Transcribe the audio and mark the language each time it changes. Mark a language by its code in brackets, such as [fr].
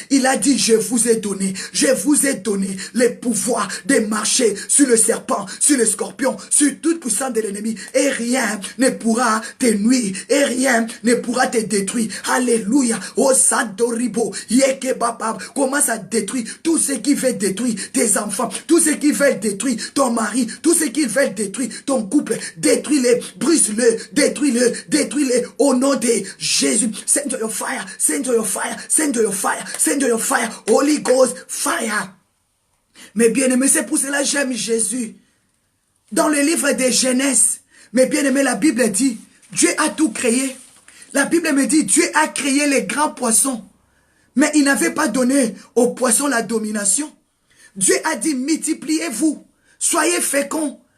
[fr] Il a dit, je vous ai donné le pouvoir de marcher sur le serpent, sur le scorpion, sur toute puissance de l'ennemi, et rien ne pourra te nuire, et rien ne pourra te détruire. Alléluia. Oh Santoribo, Yeke Baba, commence à détruire tout ce qui veut détruire tes enfants, tout ce qui veut détruire ton mari, tout ce qui veut détruire ton couple, détruis-le, brise-le, détruis-le, détruis-le au nom de Jésus. [en] Send your fire, send your fire, send your fire, send your fire, Holy Ghost fire. [fr] Mais bien-aimés, c'est pour cela que j'aime Jésus. Dans le livre de Genèse, mais bien-aimés, la Bible dit, Dieu a tout créé. La Bible me dit, Dieu a créé les grands poissons. Mais il n'avait pas donné aux poissons la domination. Dieu a dit, multipliez-vous, soyez féconds.